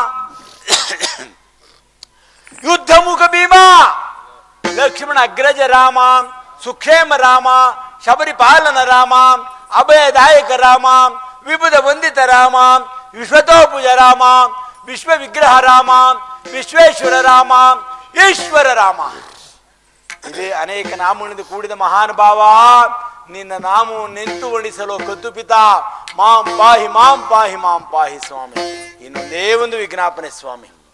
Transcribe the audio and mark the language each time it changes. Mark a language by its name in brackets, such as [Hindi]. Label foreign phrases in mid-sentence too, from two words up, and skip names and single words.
[Sanskrit] ಯುದ್ಧ ಮುಖ ಭೀಮ ಲಕ್ಷ್ಮಣ ಅಗ್ರಜ ರಾಮ ಸುಕ್ಷೇಮ ರಾಮ ಶಬರಿಪಾಲನ ರಾಮ ಅಭಯದಾಯಕ ರಾಮ ವಿಬುಧ ವಂದಿತ ರಾಮ ವಿಶ್ವತೋಪುಜ ರಾಮ ವಿಶ್ವ ವಿಗ್ರಹ ರಾಮ ವಿಶ್ವೇಶ್ವರ ರಾಮ ಈಶ್ವರ ರಾಮ. [Kannada] ಇದೇ ಅನೇಕ ನಾಮಗಳಿಂದ ಕೂಡಿದ ಮಹಾನುಭಾವ, ನಿನ್ನ ನಾಮವು ನಿಂತು ಒಣಿಸಲು ಕದ್ದುಪಿತ [Sanskrit] ಮಾಂ ಪಾಹಿ ಮಾಂ ಪಾಹಿ ಮಾಂ ಪಾಹಿ [Kannada] ಸ್ವಾಮಿ. ಇನ್ನೊಂದೇ ಒಂದು ವಿಜ್ಞಾಪನೆ ಸ್ವಾಮಿ.